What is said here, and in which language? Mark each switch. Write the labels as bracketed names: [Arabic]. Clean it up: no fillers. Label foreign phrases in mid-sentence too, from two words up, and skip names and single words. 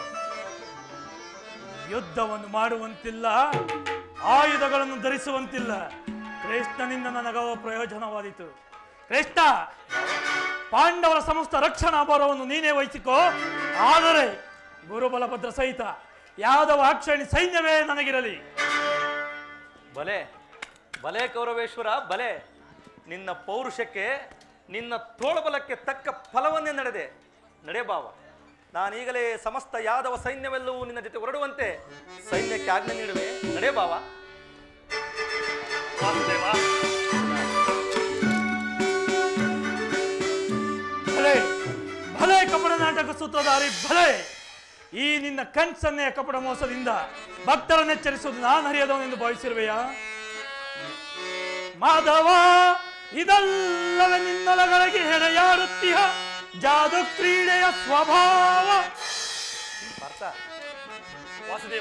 [Kannada] ಯುದ್ಧವನ್ನು ಮಾಡುವಂತಿಲ್ಲ ಆಯುಧಗಳನ್ನು ಧರಿಸುವಂತಿಲ್ಲ ಕೃಷ್ಣನಿಂದ ನನಗವ ಪ್ರಯೋಜನವಾದೀತು ಕೃಷ್ಣ ಪಾಂಡವರ ಸಮಸ್ತ ರಕ್ಷಣಾ ಭಾರವನ್ನು ನೀನೇ ವಹಿಸಿಕೋ ಆದರೆ ಗುರುಬಲಭದ್ರ ಸಹಿತ ಯಾದವ ಅಕ್ಷಣಿ ಸೈನ್ಯವೇ ನನಗಿರಲಿ ಬಲೆ ಬಲೆ ಕೌರವೇಶ್ವರ ಬಲೆ ನಿನ್ನ ಪೌರುಷಕ್ಕೆ ನಿನ್ನ ತೋಳಬಲಕ್ಕೆ ತಕ್ಕ ಫಲವನ್ನೇ ನಡೆ ಬಾವ ನಾನೀಗಲೇ ಸಮಸ್ತ ಯಾದವ ಸೈನ್ಯವೆಲ್ಲವೂ ನಿನ್ನ ಜೊತೆ ಹೊರಡುವಂತೆ ಸೈನ್ಯಕ್ಕೆ ಆಜ್ಞೆ ನೀಡುವೆ ನಡೆ ಬಾವ ಭಲೆ ಭಲೆ ಕಪಟ ನಾಟಕ ಸೂತ್ರಧಾರಿ ಭಲೆ ಈ ನಿನ್ನ ಕಣ್ಸನ್ನೆಯ ಕಪಟ ಮೋಸದಿಂದ ಭಕ್ತರನ್ನೆಚ್ಚರಿಸುವುದು ನಾನು ಹರಿಯದವನೆಂದು ಭಾವಿಸಿರುವೆಯಾ ಮಾಧವ ಇದಲ್ಲವೇ ನಿನ್ನೊಳಗಳಿಗೆ ಹೆಡೆಯಾಡುತ್ತೀಯ ಜಾದು ಕ್ರೀಡೆಯ ಸ್ವಭಾವ ವಾಸುದೇವ